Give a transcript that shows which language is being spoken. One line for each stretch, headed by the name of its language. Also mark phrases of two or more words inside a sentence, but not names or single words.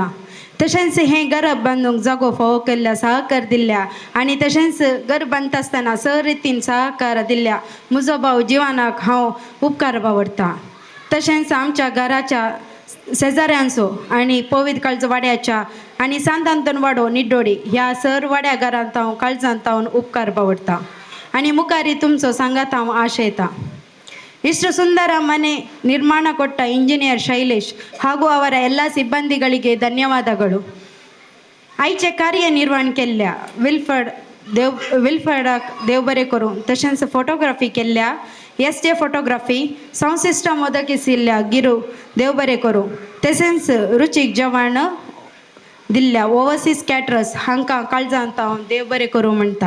Konkani: तशेंच हें घर बांदूंक जागो फावो केल्ल्या सहकार दिल्ल्या आनी तशेंच घर बांदता आसतना रितीन सहकार दिल्ल्या म्हजो भाव जिवानाक हांव उपकार बावडटा. तशेंच आमच्या घराच्या शेजाऱ्यांचो आनी पवित्र काळज वाड्याच्या आनी सांतांतन वाडो निड्डोडी ह्या सर वाड्या घरांत हांव काळजांत हांव उपकार बावडटा आनी मुखारी तुमचो सांगात हांव आशयता.
Kannada: ಇಷ್ಟು ಸುಂದರ ಮನೆ ನಿರ್ಮಾಣ ಕೊಟ್ಟ ಇಂಜಿನಿಯರ್ ಶೈಲೇಶ್ ಹಾಗೂ ಅವರ ಎಲ್ಲ ಸಿಬ್ಬಂದಿಗಳಿಗೆ ಧನ್ಯವಾದಗಳು.
Konkani: आयचे कार्यनिर्वहण केल्ल्या विल्फर्डाक देव बरें करूं. तशेंच फोटोग्राफी केल्ल्या एसजे फोटोग्राफी
English: sound system
Konkani: मोदक आशिल्ल्या गिरू देव बरें करूं. तशेंच रुचीक जेवण दिल्ल्या ओवरसीज कॅटरर्स हांकां काळजांत हांव देव बरें करूं म्हणटा.